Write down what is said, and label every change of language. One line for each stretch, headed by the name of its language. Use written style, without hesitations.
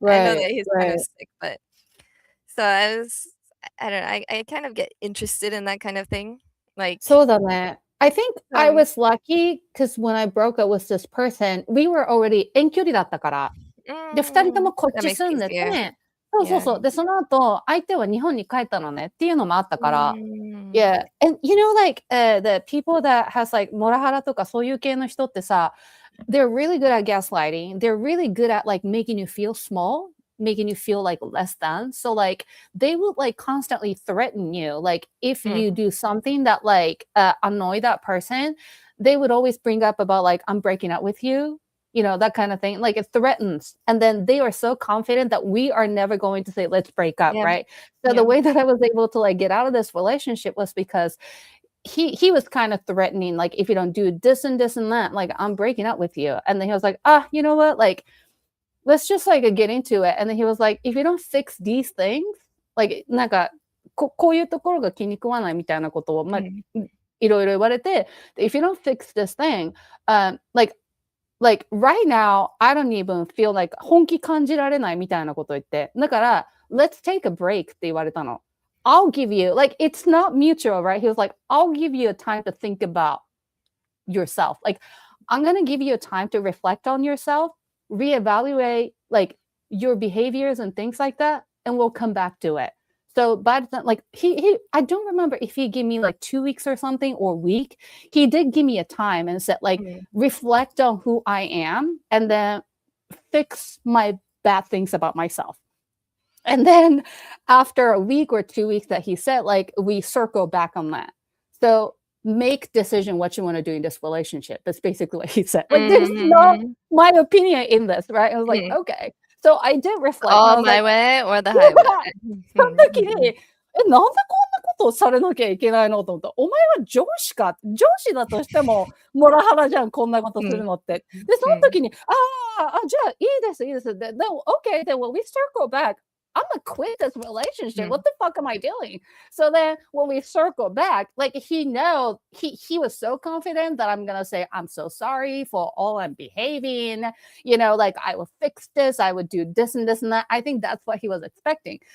English: I know that Right. he's kind of Right. sick, but so I don't know. I kind of get interested in that kind of thing. Like,
Japanese: そうだね。
English: I think I so was lucky because when I broke up with this person, we were already
Japanese: 遠距離だったから。で、2人ともこっ
English: that
Japanese: ち
English: makes
Japanese: 住ん
English: it
Japanese: で
English: easier.
Japanese: て、そうそう
English: Yeah.
Japanese: そう。で、その後、相手は日本に帰ったのねっていうのもあったから。 Mm.
English: Yeah. And you know, like, the people that has like
Japanese: モラハラとかそういう系の人ってさ、
English: they're really good at gaslighting. They're really good at like making you feel small, making you feel like less than. So like they would like constantly threaten you. Like if you do something that like annoy that person, they would always bring up about like I'm breaking up with you. You know, that kind of thing. Like it threatens. And then they are so confident that we are never going to say, let's break up, Yeah. right? So the way that I was able to like get out of this relationship was because he was kind of threatening, like, if you don't do this and this and that, like, I'm breaking up with you. And then he was like, you know what? Like, let's just like get into it. And then he was like, if you don't fix these things, like,
Japanese: なんか、こういうところが気に食わないみたいなことを、まあ、いろいろ言われて、
English: if you don't fix this thing, like right now, I don't even feel like
Japanese: 本気感じられないみたいなことを言って、だから、
English: let's take a break
Japanese: って言われたの。
English: I'll give you, like, it's not mutual, right? He was like, I'll give you a time to think about yourself. Like, I'm going to give you a time to reflect on yourself, reevaluate, like, your behaviors and things like that, and we'll come back to it. So by the time, like, I don't remember if he gave me like 2 weeks or something or a week. He did give me a time and said, like, reflect on who I am and then fix my bad things about myself. And then after a week or 2 weeks that he said, like, we circle back on that. So make decision what you want to do in this relationship. That's basically what he said. Like, there's not my opinion in this, right? I was like, okay. So I did reflect. All my way or the highway.
Japanese: その時に、なんでこんなことをされなきゃいけないのと思った。お前は上司か。上司だとしても、モラハラじゃん、こんなことするのって。で、その時に、じゃあ、いいです、いいです。で、
English: okay, then when we circle back, I'm gonna quit this relationship. What the fuck am I doing? So then when we circle back, like he was so confident that I'm gonna say, I'm so sorry for all I'm behaving. You know, like I will fix this, I would do this and this and that. I think that's what he was expecting.